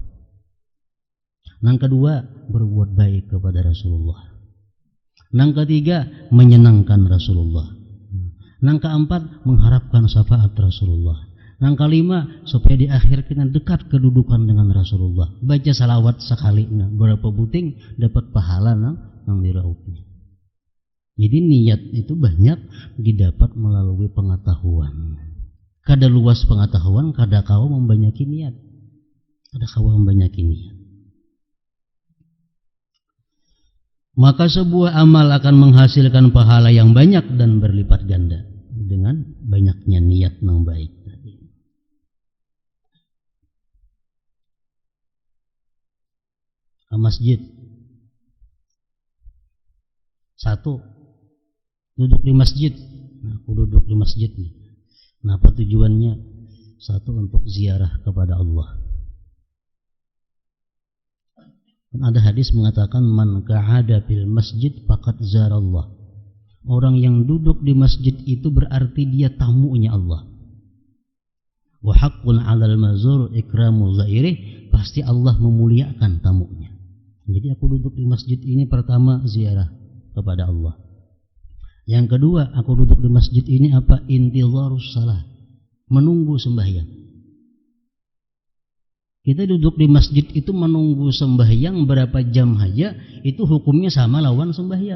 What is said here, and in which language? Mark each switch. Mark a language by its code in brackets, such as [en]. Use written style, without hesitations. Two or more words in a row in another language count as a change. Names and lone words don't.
[id] Yang kedua, berbuat baik kepada Rasulullah. Yang ketiga, menyenangkan Rasulullah. Yang keempat, mengharapkan syafaat Rasulullah. Yang kelima, supaya di akhir kita dekat kedudukan dengan Rasulullah. Baca salawat sekali, berapa buting dapat pahala yang diraupnya. Jadi niat itu banyak didapat melalui pengetahuan. [bjn] Kada luas pengetahuan, kada kawa membanyaki niat. Kada kawa membanyaki niat. [id] Maka sebuah amal akan menghasilkan pahala yang banyak dan berlipat ganda dengan banyaknya niat yang baik tadi. Masjid. Satu, duduk di masjid. Aku duduk di masjid nih. Kenapa tujuannya? Satu, untuk ziarah kepada Allah. Ada hadis mengatakan [ar] من قعد في المسجد فقد زار الله. [id] Orang yang duduk di masjid itu berarti dia tamunya Allah. [ar] وحق على المزور إكرام زائره, [id] pasti Allah memuliakan tamunya. Jadi aku duduk di masjid ini pertama ziarah kepada Allah. Yang kedua, aku duduk di masjid ini apa? [ar] انتظار الصلاة, [id] menunggu sembahyang. Kita duduk di masjid itu menunggu sembahyang berapa jam aja, itu hukumnya sama lawan sembahyang.